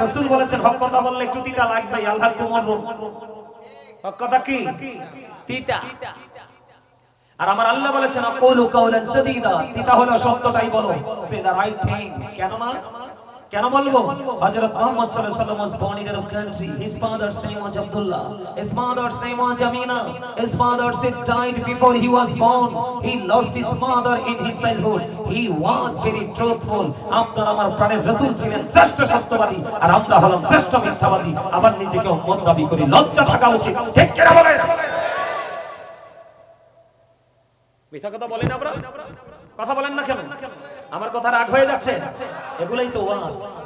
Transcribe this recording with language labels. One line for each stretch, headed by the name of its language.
Bangla: রাসূল বলেছেন হক কথা বললে একটু তিতা লাগবে। আল্লাহ কুমর হক কথা কি? তিতা। আর আমার আল্লাহ বলেছেন
Arabic: আকুলু কাওলান সাদীদা,
Bangla: তিতা হলো সত্যটাই বলো,
English: Say the right thing.
Bangla: কেন না? কেন বলবো?
English: হযরত মুহাম্মদ সাল্লাল্লাহু আলাইহি ওয়াসাল্লাম was born in a country. His father's name was Abdullah. His mother's name was Amina. His father died before he was born. He lost his mother in his childhood. He was very truthful.
Bangla: আপনার আমার প্রাণের রাসূল ছিলেন শ্রেষ্ঠ সত্যবাদী, আর আমরা হলাম শ্রেষ্ঠ মিথ্যাবাদী। আবার নিজেকে উম্মত দাবি করি। লজ্জা থাকা উচিত। ঠিক কি না বলেন? মিথ্যা কথা বলেন আমরা? কথা বলেন না কেন? আমার কথা রাগ হয়ে যাচ্ছে? এগুলাই তো ওয়াজ।